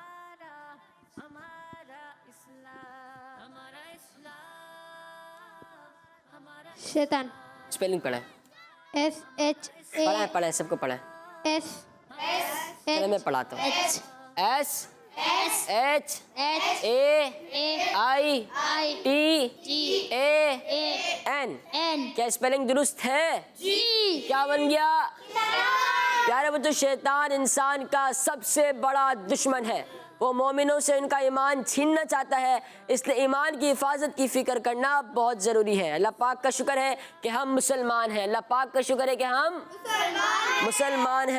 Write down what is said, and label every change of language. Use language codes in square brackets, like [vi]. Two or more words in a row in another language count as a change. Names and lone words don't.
[ur] شیطان. اسپیلنگ پڑھیں. SHA. پڑھیں سب کو پڑھیں. S. چلے میں پڑھاتا ہوں. S H H A A I I T T A A N। N کیا اسپیلنگ درست ہے? G کیا بن گیا? پیارے بچوں، شیطان انسان کا سب سے بڑا دشمن ہے. وہ مومنوں سے ان کا ایمان چھیننا چاہتا ہے، اس لیے ایمان کی حفاظت کی فکر کرنا بہت ضروری ہے. اللہ پاک کا شکر ہے کہ ہم مسلمان ہیں۔ اللہ پاک کا شکر ہے کہ ہم مسلمان ہیں.